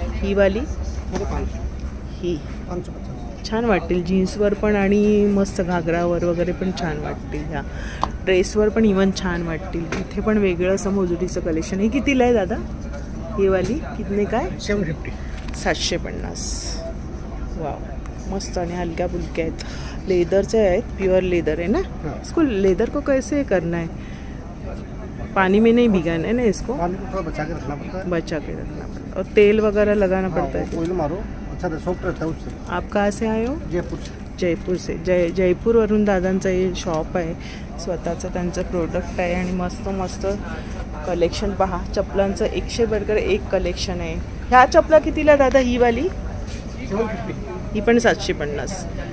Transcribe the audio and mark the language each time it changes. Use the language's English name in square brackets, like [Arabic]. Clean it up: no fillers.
[Marathi] ही वाली ही छान वाटतील जीन्सवर पण आणि मस्त घागरावर वगैरे पण छान वाटतील. ह्या ड्रेसवर पण इवन छान वाटतील. इथे पण वेगळं असं मोजरीचं कलेक्शन. हे कितीला आहे दादा ही वाली? [Hindi] कितने काय? 750. [Marathi] वाव मस्त आणि हलक्या फुलक्या आहेत. लेदरचे आहेत, [Hindi] प्योर लेदर है ना. इसको लेदर को कैसे करना है? पानी में नहीं भिगाना है ना इसको? बचा के रखना पड़ता है. और तेल वगैरह लगाना पड़ता है. सॉफ्ट रहता है उससे. आप कहाँ से आए हो? जयपूर से. [Marathi] जयपूरवरून दादांचं हे शॉप आहे, स्वतःचं त्यांचं प्रोडक्ट आहे. आणि मस्त मस्त कलेक्शन पहा. चपलांचं 100 बरोबर एक कलेक्शन आहे. ह्या चपला कितीला दादा ही वाली? ही पण 750.